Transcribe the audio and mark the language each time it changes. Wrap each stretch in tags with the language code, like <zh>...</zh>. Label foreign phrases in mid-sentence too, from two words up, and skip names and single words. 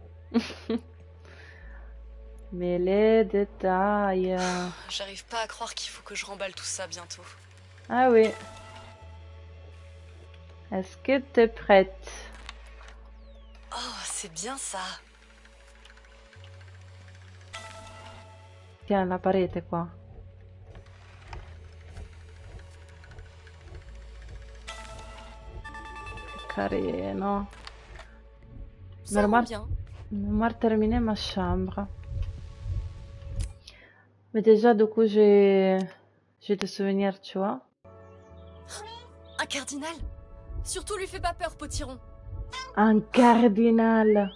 <fr>Mais les détails. J'arrive pas à croire qu'il faut que je remballe tout ça bientôt. Ah oui. Est-ce que t'es prête? Oh, c'est bien ça.</fr> <it>Tiens, la parete qua. Carino.</it> <fr>Ça rend bien. Normal terminer ma chambre. Mais déjà, du coup, j'ai des souvenirs, tu vois. Un cardinal? Surtout lui fais pas peur, potiron. Un cardinal.</fr>